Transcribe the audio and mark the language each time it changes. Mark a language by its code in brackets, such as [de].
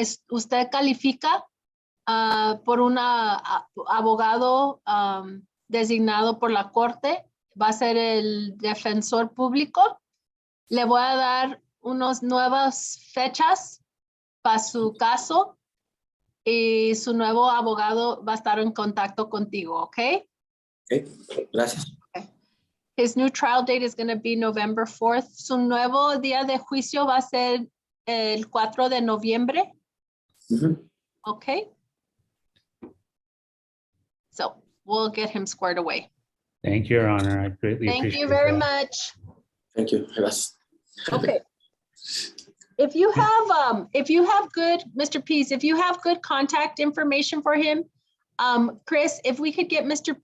[es] Usted califica por un abogado designado por la corte. Va a ser el defensor público. Le voy a dar unas nuevas fechas para su caso y su nuevo abogado va a estar en contacto contigo, ¿ok? Ok, gracias. [en] His new trial date is going to be November 4th. [es] Su nuevo día de juicio va a ser el 4 de noviembre. Ujú. [en] Okay. So we'll get him squared away. Thank you, Your Honor. I greatly Thank appreciate you very that. much. Thank you. [es] Gracias. [en] Okay. If you have good, Mr. Pease, if you have good contact information for him, Chris, if we could get Mr.